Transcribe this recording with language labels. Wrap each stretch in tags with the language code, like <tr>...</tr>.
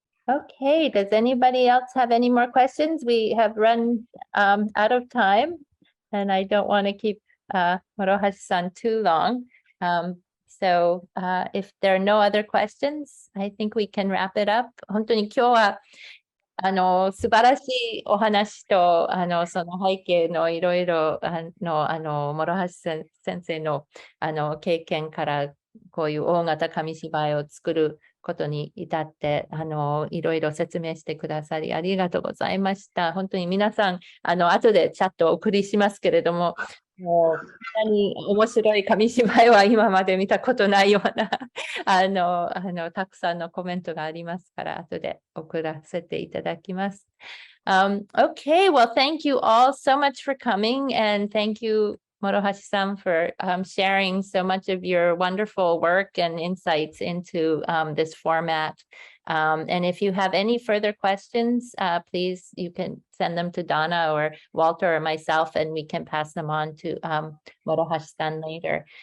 <en>Okay, does anybody else have any more questions? We have run out of time, and I don't want to keep Morohashi-san too long. So if there are no other questions, I think we can wrap it up.</en> <ja>本当に今日は素晴らしいお話とその背景のいろいろ諸橋先生の経験からこういう大型紙芝居を作ることに至っていろいろ説明してくださりありがとうございました。本当に皆さん後でチャットをお送りしますけれども、もうこんなに面白い紙芝居は今まで見たことないようなたくさんのコメントがありますから後で送らせていただきます。</ja> <en>Okay, well, thank you all so much for coming, and thank you, Morohashi-san, for sharing so much of your wonderful work and insights into this format. And if you have any further questions, please, you can send them to Donna or Walter or myself, and we can pass them on to Morohashi-san later.</en>